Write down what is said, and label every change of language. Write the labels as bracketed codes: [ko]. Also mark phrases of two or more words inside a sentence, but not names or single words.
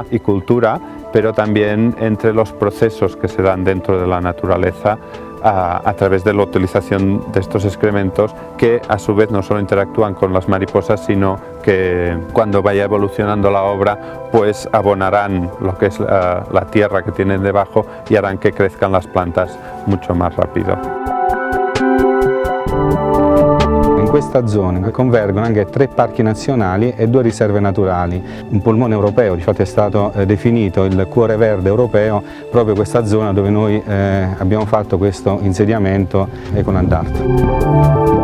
[es] y cultura, pero también entre los procesos que se dan dentro de la naturaleza a través de la utilización de estos excrementos que a su vez no solo interactúan con las mariposas, sino que cuando vaya evolucionando la obra pues abonarán lo que es la tierra que tienen debajo y harán que crezcan las plantas mucho más rápido. [it] questa zona convergono anche 3 parchi nazionali e 2 riserve naturali. Un polmone europeo, infatti è stato definito il cuore verde europeo, proprio questa zona dove noi abbiamo fatto questo insediamento Eco Land Art.